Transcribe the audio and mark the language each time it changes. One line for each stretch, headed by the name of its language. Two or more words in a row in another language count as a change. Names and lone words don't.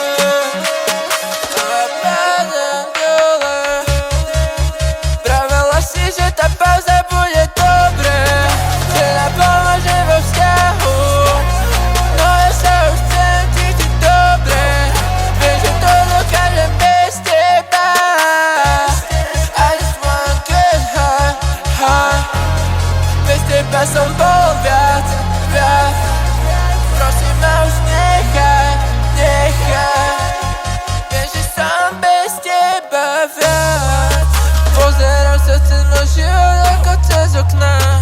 Slovak: A ja padám dole. Pravila si, že tá pauza bude dobre, že nám pomôže vo vzťahu. No ja sa už chcem cítiť dobre. Viem, že to dokážem bez teba.
English: I just wanna get high, high.
Slovak: Bez teba som bol viac. Prosím ma už nechaj. Viem, že som bez teba viac. Pozerám sa cez môj život ako cez okna.